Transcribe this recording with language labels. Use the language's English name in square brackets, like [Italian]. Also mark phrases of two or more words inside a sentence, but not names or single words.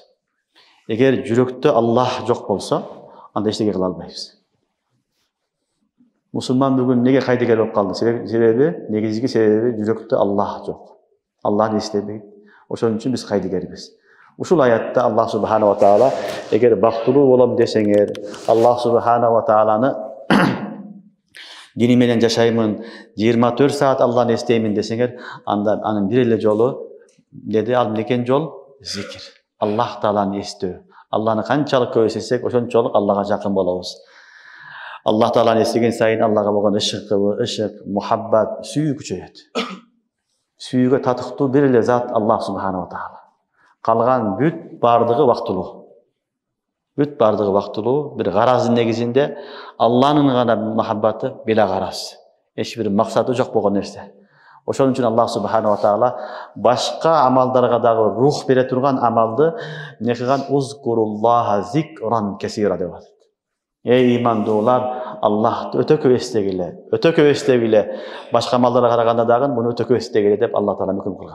[Kyrgyz] Эгер жүрөктө Аллах жок болсо, анда эчтеке кыла албайбыз. Мусулман бүгүн неге кайдыгер болуп калды? Себеби негизги себеби жүрөктө Аллах жок. Аллахны эстебейт. Ошон үчүн биз кайдыгербиз. Ушул аятта [Arabic] الله سبحانه وتعالى [Kyrgyz] эгер бактылуу болом десеңер, [Arabic] الله سبحانه وتعالى [Kyrgyz] дини менен жашаймын, 24 саат Алланы эстеймин десеңер, анда анын бир эле жолу деди, ал некен жол? Зикир. Аллах тааланы эстөө. Алланы канчалык көп эстесек, ошончолук Аллага жакын болобуз. Аллах тааланы эстеген сайын Аллага болгон ышык, мухаббат, сүйүү күчөйөт. Сүйүүгө татыктуу бир эле зат [Arabic] الله سبحانه وتعالى. [Kyrgyz] Калган бүт бардыгы вактылуу. Бүт бардыгы вактылуу, бир гараздын негизинде Алланын гана мухаббаты бела гараз. Эч бир максаты жок болгон нерсе. Ошон үчүн [Arabic] الله سبحانه وتعالى [Kyrgyz] башка амалдарга дагы рух бере турган амалды не кылган? [Arabic] اذكروا الله ذكرا كثيرا [Kyrgyz] деп атат. Эй имандуулар, Аллахты өтө көп эстегиле, өтө көп эстегиле. Башка амалдарга караганда дагы муну өтө көп эстегиле деп Аллах таала өкүм кылган.